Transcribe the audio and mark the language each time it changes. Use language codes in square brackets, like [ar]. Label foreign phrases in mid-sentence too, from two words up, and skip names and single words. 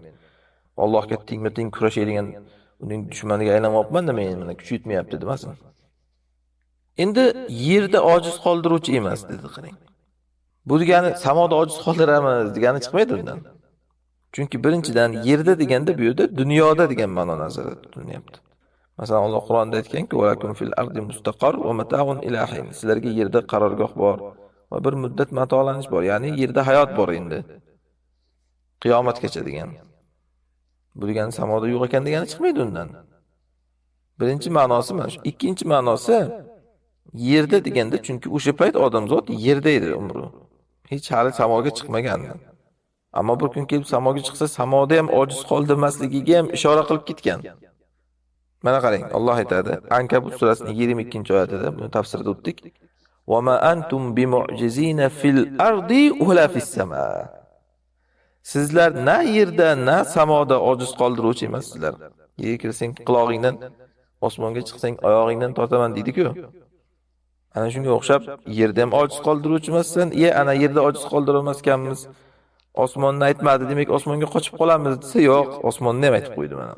[uz] Allohga tengma-teng kurashadigan uning dushmaniga aylanmoqman-da men, mana kuch yetmayapti demasin. Endi yerda ojiz qoldiruvchi emas dedi qarang. Bu degani samoda ojiz qoldiramiz degani chiqmaydi undan. Chunki birinchidan yerda deganda bu yerda dunyoda degan ma'no nazarda tutilyapti. Masalan Alloh Qur'onda aytganki: [ar] "وَلَكُمْ فِي الْأَرْضِ مُسْتَقَرٌّ وَمَتَاعٌ إِلَىٰ حِينٍ." [uz] Sizlarga yerda qarorgoh bor va bir muddat matolanish bor, ya'ni yerda hayot bor endi. Qiyomatgacha degan. Bu degani samoda yo'q ekan degani chiqmaydi undan. Birinchi ma'nosi mana shu. Ikkinchi ma'nosi yerda deganda, chunki o'sha payt odamzod yerda edi umri. Hech hali samoga chiqmagan. Ammo bir kun kelib samoga chiqsa, samoda ham ojiz qoldirmasligiga ham ishora qilib ketgan. Mana qarang, Alloh aytadi, Ankabut surasining 22-oyatida buni tafsirida o'tdik. [ar] "وَمَا أَنْتُمْ بِمُعْجِزِينَ فِي الْأَرْضِ وَلَا فِي السَّمَاءِ." [uz] Sizlar na yerda, na samoda ojiz qoldiruvchi emassizlar. Yerga kirsang quloqingdan, osmonga chiqsang oyog'ingdan tortaman deydi-ku. Ana shunga o'xshab yerda ham ojiz qoldiruvchi emassan, ana yerda ojiz qoldira olmaskanmiz. Osmonni aytmadi, demak osmonga qochib qolamiz desa, yo'q, osmonni ham aytib qo'ydi mana.